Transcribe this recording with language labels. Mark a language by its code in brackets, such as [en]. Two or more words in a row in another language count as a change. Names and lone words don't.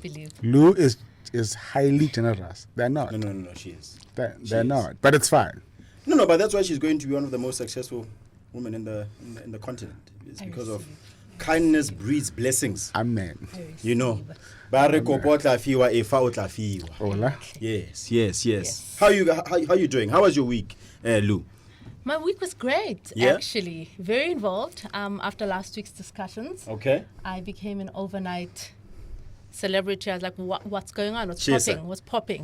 [en] to believe. Lou is highly generous. They're not. No, she is. They're not. But it's fine. No, but that's why she's going to be one of the most successful women in the continent. It's because of kindness breeds blessings. Amen. You know. [tn] Bare kopo tla fiwa, e fa o tla fiwa. [en] Hola. Yes. How you doing? How was your week, Lou? My week was great, Yeah? actually. Very involved. After last week's discussions, Okay. I became an overnight celebrity. I was like, what's going on? What's Cheers, popping? What's popping?